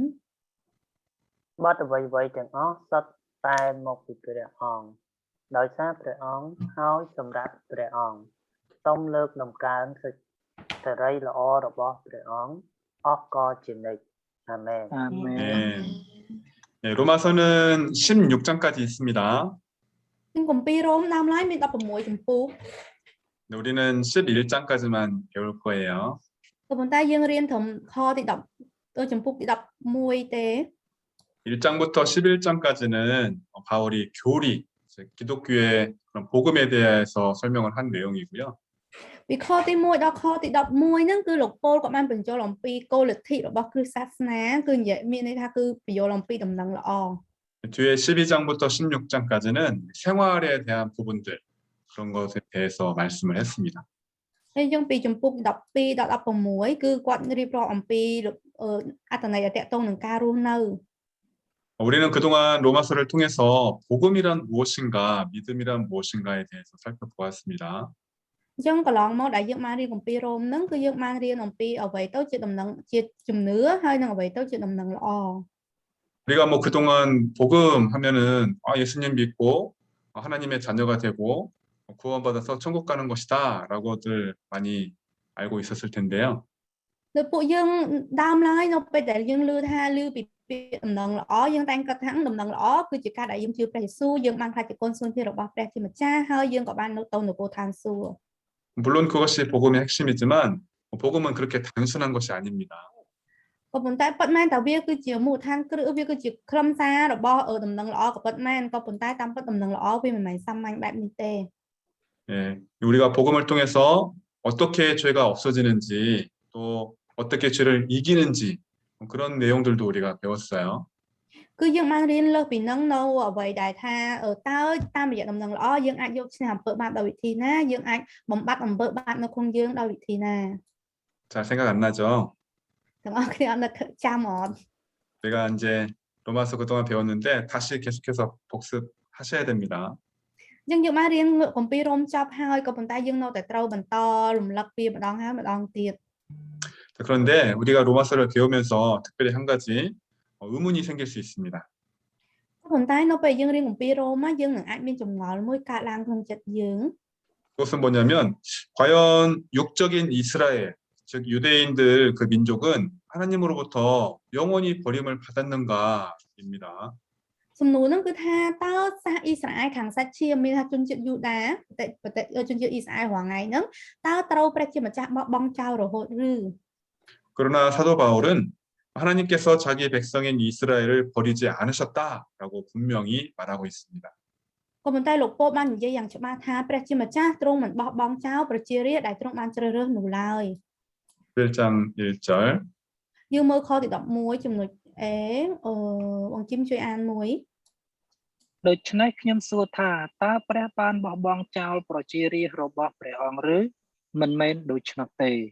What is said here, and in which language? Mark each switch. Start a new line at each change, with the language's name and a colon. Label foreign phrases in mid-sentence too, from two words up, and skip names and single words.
Khmer: បទអ្វីៗទាំងអស់សុទ្ធតែមកពីព្រះអង្គដោយសារព្រះអង្គហើយសម្រាប់ព្រះអង្គសូមលើកដំកើងសេចក្តីល្អរបស់ព្រះអង្គអស់កលជានិច្ចអាមែន អាមែន
Korean: 네. 네, 로마서는 16장까지 있습니다.
Khmer: ក្នុងគម្ពីររ៉ូមដើមឡើយមាន16ចំពោះ
Korean: 네, 우리는 11장까지만 배울 거예요.
Khmer: ក៏ប៉ុន្តែយើងរៀនត្រឹមខទី10ទៅចំពោះទី11ទេ
Korean: 1장부터 11장까지는 바울이 교리, 즉 기독교의 그런 복음에 대해서 설명을 한 내용이고요.
Khmer: ពីខទី1ដល់ខទី11ហ្នឹងគឺលោកប៉ូលក៏បានបញ្ចូលអំពីគោលលទ្ធិរបស់គ្រិស្តសាសនាគឺនិយាយមានន័យថាគឺបញ្ចូលអំពីដំណឹងល្អ
Korean: 뒤에 12장부터 16장까지는 생활에 대한 부분들 그런 것에 대해서 말씀을 했습니다.
Khmer: ហើយយើងពីចំពោះ12ដល់16គឺគាត់រៀបរាប់អំពីអត្ថន័យដែលតកតងនឹងការរស់នៅ
Korean: 우리는 그동안 로마서를 통해서 복음이란 무엇인가, 믿음이란 무엇인가에 대해서 살펴보았습니다.
Khmer: អញ្ចឹងកន្លងមកដែលយើងបានរៀនគម្ពីររ៉ូមហ្នឹងគឺយើងបានរៀនអំពីអ្វីទៅជាដំណឹងជាជំនឿហើយនឹងអ្វីទៅជាដំណឹងល្អ
Korean: 우리가 뭐 그동안 복음 하면은 예수님 믿고 하나님의 자녀가 되고 구원받아서 천국 가는 것이다라고들 많이 알고 있었을 텐데요.
Khmer: ដោយពួកយើងដើមឡើយនៅពេលដែលយើងឮពីពាក្យដំណឹងល្អយើងតែងគិតថាដំណឹងល្អគឺជាការដែលយើងជឿព្រះយេស៊ូវយើងបានខ្លាចជាកូនស្រីទីរបស់ព្រះជាម្ចាស់ហើយយើងក៏បាននៅទៅនគរឋានសួគ៌
Korean: 물론 그것이 복음의 핵심이지만 복음은 그렇게 단순한 것이 아닙니다.
Khmer: ក៏ប៉ុន្តែពិតមែនតែវាគឺជាមូលដ្ឋានគ្រឹះវាគឺជាខ្លឹមសាររបស់ដំណឹងល្អក៏ពិតមែនក៏ប៉ុន្តែតាមពិតដំណឹងល្អវាមិនមែនសាមញ្ញបែបនេះទេ
Korean: 예, 우리가 복음을 통해서 어떻게 죄가 없어지는지 또 어떻게 죄를 이기는지 그런 내용들도 우리가 배웠어요.
Khmer: គឺយើងបានរៀនលើសពីនឹងនៅអ្វីដែលថាតើតាមរយៈដំណឹងល្អយើងអាចយកឈ្នះអំពើបាបដោយវិធីណាយើងអាចបំបត្តិអំពើបាបនៅក្នុងយើងដោយវិធីណា
Korean: 잘 생각 안 나죠?
Khmer: ទាំងអស់គ្នាអត់នឹកចាំអត់
Korean: 내가 이제 로마서 그동안 배웠는데 다시 계속해서 복습하셔야 됩니다.
Khmer: អញ្ចឹងយើងបានរៀនគម្ពីររ៉ូមចប់ហើយក៏ប៉ុន្តែយើងនៅតែត្រូវបន្តរំលឹកពីម្ដងហើយម្ដងទៀត
Korean: 자, 그런데 우리가 로마서를 배우면서 특별히 한 가지 의문이 생길 수 있습니다.
Khmer: ក៏ប៉ុន្តែនៅពេលយើងរៀនគម្ពីររ៉ូមយើងនឹងអាចមានចម្ងល់មួយកើតឡើងក្នុងចិត្តយើង
Korean: 그것은 뭐냐면 과연 육적인 이스라엘, 즉 유대인들 그 민족은 하나님으로부터 영원히 버림을 받았는가입니다.
Khmer: សំណួរហ្នឹងគឺថាតើសាសអ៊ីស្រាអែលខាងសាច់ឈាមមានថាជនជាតិយូដាជនជាតិអ៊ីស្រាអែលរាល់ថ្ងៃហ្នឹងតើត្រូវព្រះជាម្ចាស់បោះបង់ចោលរហូតឬ
Korean: 그러나 사도 바울은 하나님께서 자기 백성인 이스라엘을 버리지 않으셨다라고 분명히 말하고 있습니다.
Khmer: ក៏ប៉ុន្តែលោកពោលបាននិយាយយ៉ាងច្បាស់ថាព្រះជាម្ចាស់ទ្រង់មិនបោះបង់ចោលប្រជារាស្ត្រដែលទ្រង់បានជ្រើសរើសនោះឡើយ
Korean: 1장 1절
Khmer: យើងមើលខទី11ចំណុច A បងជីមជួយអានមួយ ដូច្នេះខ្ញុំសួរថាតើព្រះបានបោះបង់ចោលប្រជារាស្ត្ររបស់ព្រះអង្គឬមិនមែនដូច្នោះទេ